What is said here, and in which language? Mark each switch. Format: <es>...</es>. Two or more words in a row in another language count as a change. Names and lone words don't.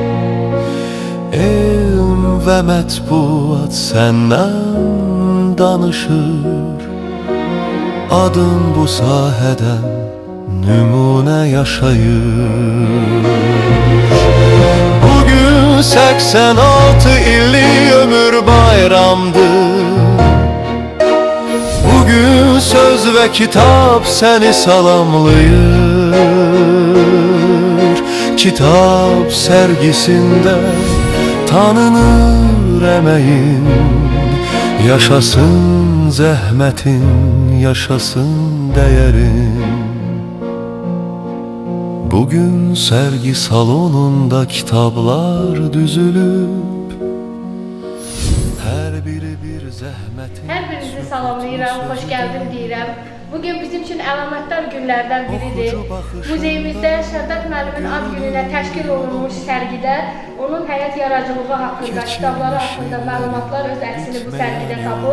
<az>Elm və mətbuat səndən danışır, adın bu sahədən nümunə yaşayır. Bugün 86 illik ömür bayramdır.</az> <tr>Bugün söz ve kitap seni salamlayır. Kitap sergisinde tanınır emeğin, yaşasın zəhmətin, yaşasın değerin. Bugün sergi salonunda kitaplar düzülüp, her biri bir zəhmətin.</tr> <az>Hər birinizi salamlayıram, xoş gəldim deyirəm. Bugün bizim üçün əlamətdar günlərdən biridir. Muzeyimizdə Şəhdat müəllimin ad gününə təşkil olunmuş sərgidə onun həyat yaradıcılığı haqqında, kitabları haqqında məlumatlar öz əksini bu sərgidə tapıb.</az>